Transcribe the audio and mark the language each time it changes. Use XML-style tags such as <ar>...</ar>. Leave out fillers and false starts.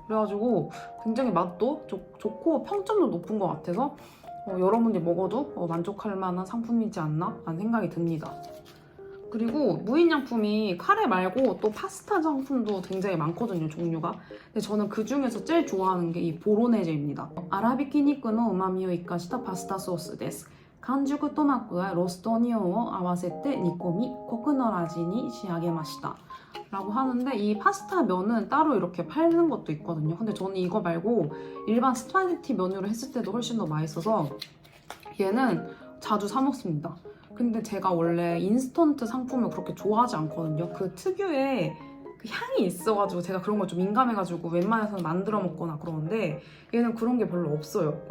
<ko>그래가지고 굉장히 맛도 좋고 평점도 높은 것 같아서 여러분이 먹어도 만족할 만한 상품이지 않나 라는 생각이 듭니다. 그리고 무인양품이 카레 말고 또 파스타 상품도 굉장히 많거든요, 종류가. 근데 저는 그 중에서 제일 좋아하는 게 이 보로네제입니다.</ko> <ja>아라비키 니쿠노 우마미を生かしたパスタソースです。完熟トマトやロストオニオンを合わせて煮込み、コクの味に仕上げました。</ja> <ko>라고 하는데 이 파스타 면은 따로 이렇게 팔는 것도 있거든요. 근데 저는 이거 말고 일반 스파게티 면으로 했을 때도 훨씬 더 맛있어서 얘는 자주 사 먹습니다. 근데 제가 원래 인스턴트 상품을 그렇게 좋아하지 않거든요. 그 특유의 그 향이 있어가지고 제가 그런 걸 좀 민감해가지고 웬만해서는 만들어 먹거나 그러는데 얘는 그런 게 별로 없어요.</ko>